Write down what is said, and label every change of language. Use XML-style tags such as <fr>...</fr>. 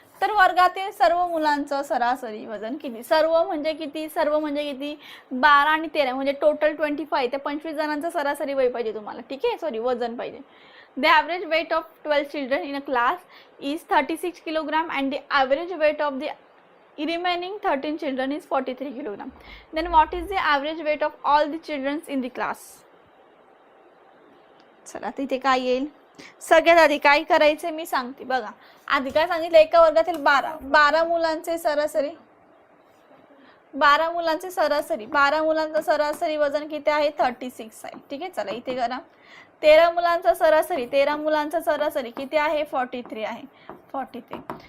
<mr>तर वर्गातील सर्व मुलांचं सरासरी वजन किती. सर्व म्हणजे किती 12 आणि 13 म्हणजे टोटल 25 ते 25 जणांचं सरासरी वय पाहिजे तुम्हाला. ठीक आहे, सॉरी वजन पाहिजे.</mr> <en>The average weight of 12 children in a class is 36 kilogram and the average weight of the remaining 13 children is 43 kilogram. Then what is the average weight of all the children in the class.</en> <mr>चला तिथे काय येईल. सगळ्यात आधी काय करायचे मी सांगते बघा. आधी काय सांगितलं एका वर्गातील 12 मुलांचे सरासरी 12 मुलांचं सरासरी वजन किती आहे 36 आहे. ठीक आहे, चला इथे करा. 13 मुलांचं सरासरी किती आहे 43 आहे 43.</mr>